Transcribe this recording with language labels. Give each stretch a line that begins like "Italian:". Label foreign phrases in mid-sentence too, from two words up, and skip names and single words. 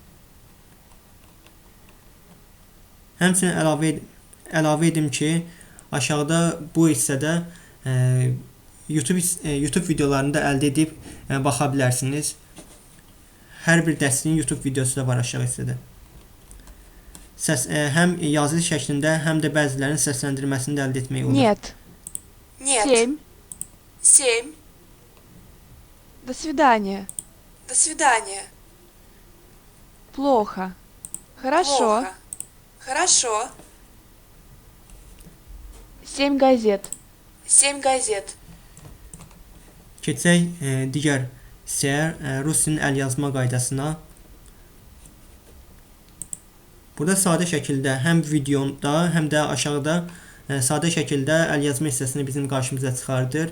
Azerbaijani: Həmçinin əlavə edim ki, aşağıda bu hissədə YouTube videolarını da əldə edib baxa bilərsiniz. Hər bir dərsliyin YouTube videosu da var aşağı hissədə. Həm yazılı şəklində, həm də bəzilərinin səsləndirməsini də əldə etmək olur.
Russian: Нет. Нет. 7. 7. До свидания. До свидания. Плохо. Хорошо. Плохо. Хорошо. 7 газет. 7 газет.
Azerbaijani: Keçək digər hissəyə, rus dilinin əl yazma qaydasına. Burada sadə şəkildə həm videoda, həm də aşağıda sadə şəkildə əl yazma hissəsini bizim qarşımıza çıxardır.